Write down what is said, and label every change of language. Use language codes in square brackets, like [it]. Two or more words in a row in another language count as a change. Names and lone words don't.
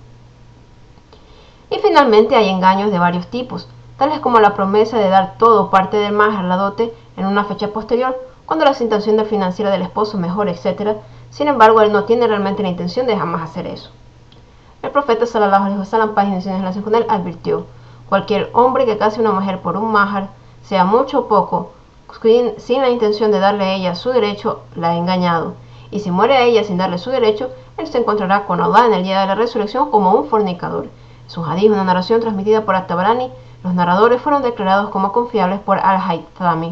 [es] Y finalmente hay engaños de varios tipos, tales como la promesa de dar todo o parte del mahar, la dote, en una fecha posterior, cuando la situación financiera del esposo mejora, etc. Sin embargo, él no tiene realmente la intención de jamás hacer eso. El profeta [ar] صلى الله عليه وسلم, [es] página de relación con él, advirtió: cualquier hombre que case a una mujer por un mahar, sea mucho o poco, sin la intención de darle a ella su derecho, la ha engañado, y si muere a ella sin darle su derecho, él se encontrará con Allah en el día de la resurrección como un fornicador. Es un hadith, una narración transmitida por At-Tabarani. Los narradores fueron declarados como confiables por Al-Haythami.